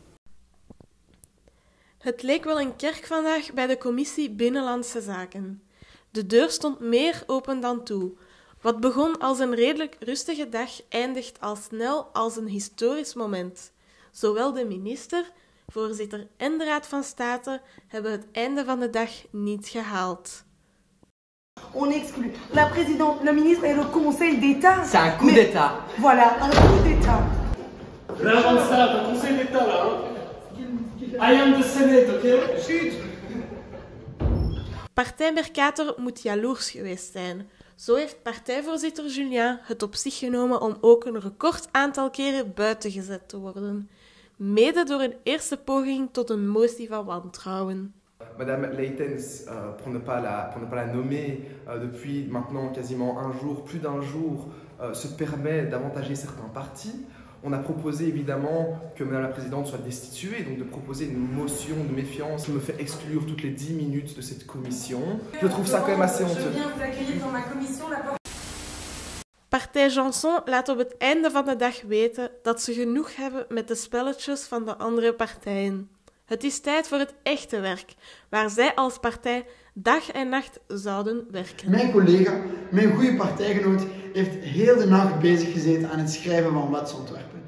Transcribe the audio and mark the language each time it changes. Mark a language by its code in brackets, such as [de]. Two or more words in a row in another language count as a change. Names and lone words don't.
[nl] Het leek wel een kerk vandaag bij de commissie Binnenlandse Zaken. De deur stond meer open dan toe. Wat begon als een redelijk rustige dag eindigt al snel als een historisch moment. Zowel de minister, voorzitter en de Raad van State hebben het einde van de dag niet gehaald. [fr] On exclut la présidente, le ministre et le conseil d'État. C'est un coup d'État. Voilà, un coup d'État. Là, on ça, le conseil d'État, là. [en] I am the Senate, ok? Chut. [nl] Partij Mercator moet jaloers geweest zijn. Zo heeft partijvoorzitter Julien het op zich genomen om ook een record aantal keren buiten gezet te worden. Mede door een eerste poging tot een motie van wantrouwen. [fr] Madame Leitens, pour ne pas la nommer, depuis maintenant quasiment un jour, plus d'un jour, se permet d'avantager certains partis. On a proposé évidemment que Madame la Présidente soit destituée, donc de proposer une motion de méfiance me fait exclure toutes les 10 minutes de cette commission. Je trouve ça quand même assez honteux. Je viens vous accueillir dans ma commission. [nl] Partij Janson laat op het einde van de dag weten dat ze genoeg hebben met de spelletjes van de andere partijen. Het is tijd voor het echte werk, waar zij als partij dag en nacht zouden werken. Mijn collega, mijn goede partijgenoot, heeft heel de nacht bezig gezeten aan het schrijven van wetsontwerpen.